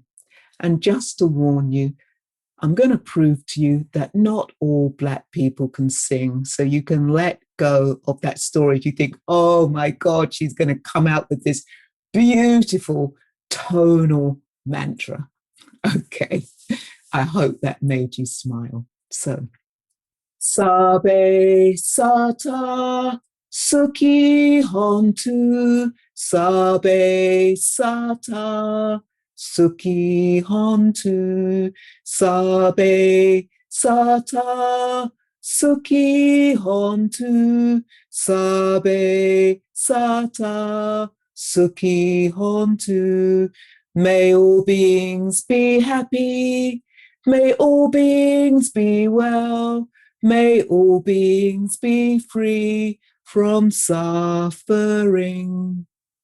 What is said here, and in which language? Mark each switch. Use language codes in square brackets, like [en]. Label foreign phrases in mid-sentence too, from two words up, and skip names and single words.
[en] And just to warn you, I'm going to prove to you that not all Black people can sing. So you can let go of that story. If you think, oh my God, she's going to come out with this beautiful tonal mantra. Okay, I hope that made you smile. So, [pi] Sabe Sata Suki Hontu, Sabe Sata Suki Hontu, Sabe Sata Suki Hontu, Sabe Sata Suki Hontu. [en] May all beings be happy, may all beings be well, may all beings be free from suffering.